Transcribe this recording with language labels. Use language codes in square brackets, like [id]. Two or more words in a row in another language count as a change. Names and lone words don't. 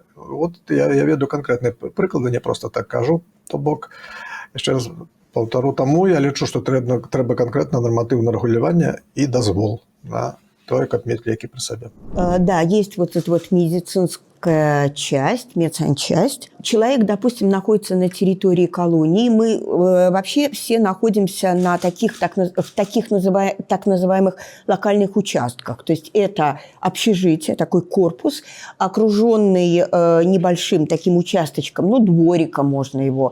[be] Вот я ведаю канкрэтныя прыклады, не проста так кажу, то бок, яшчэ раз паўтару, таму я лічу, што трэба канкрэтна нарматыўнае рэгуляванне і дазвол на тое, каб мець лекі пры сабе. [ru] Да, есть вот эта вот медицинская часть, медсанчасть. Человек, допустим, находится на территории колонии. Мы вообще все находимся на таких, так называемых локальных участках. То есть это общежитие, такой корпус, окруженный небольшим таким участочком, ну, двориком можно его.